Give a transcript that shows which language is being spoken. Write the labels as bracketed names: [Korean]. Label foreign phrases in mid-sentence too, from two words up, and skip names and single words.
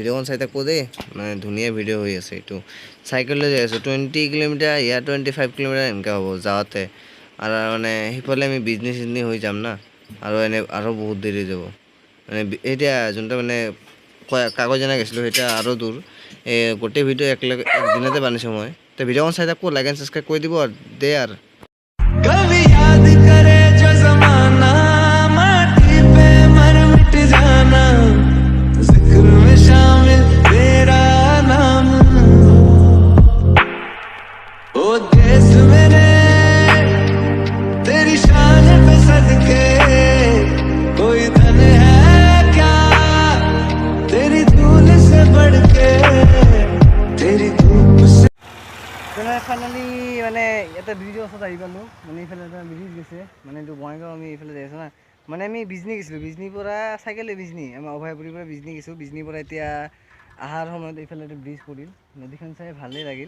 [Assamese] ভিডিঅ'খন চাই থাকোঁ দেই, মানে ধুনীয়া ভিডিঅ' হৈ আছে এইটো। চাইকেল লৈ যাই আছোঁ 20 কিলোমিটাৰ, ইয়াৰ 25 কিলোমিটাৰ এনেকৈ হ'ব যাওঁতে। আৰু মানে সেইফালে আমি বিজনী হৈ যাম না, আৰু বহুত দেৰি হৈ যাব। মানে এতিয়া যোনটো মানে কাগজ গৈছিলোঁ সেইটা আৰু দূৰ। গোটেই ভিডিঅ' একদিনতে বানিছোঁ মই। তো ভিডিঅ'খন চাই থাকোঁ, [English] like and subscribe [Assamese] কৰি দিব আৰু দে আৰু। [Hindi] कभी याद करे जो जमाना, माटी पे मर मिट जाना, जिक्र में शामिल तेरा नाम। ओ देश मेरे तेरी शान पे सदके, कोई धन है क्या तेरी धूल से बढ़ के, तेरी धूप से। [Assamese] ফাইনেলি মানে এটা ব্ৰিজৰ ওচৰত আহি পালোঁ। মানে এইফালে এটা ব্ৰিজ গৈছে, মানে এইটো বঙাইগাঁও। আমি এইফালে যাই আছোঁ না। মানে আমি বিজনী গৈছিলোঁ, বিজনীৰ পৰা চাইকেল লৈ বিজনী, আমাৰ অভয়পুৰীৰ পৰা বিজনী গৈছোঁ। বিজনীৰ পৰা এতিয়া অহাৰ সময়ত এইফালে এটা ব্ৰিজ পৰিল। নদীখন চাই ভালেই লাগিল।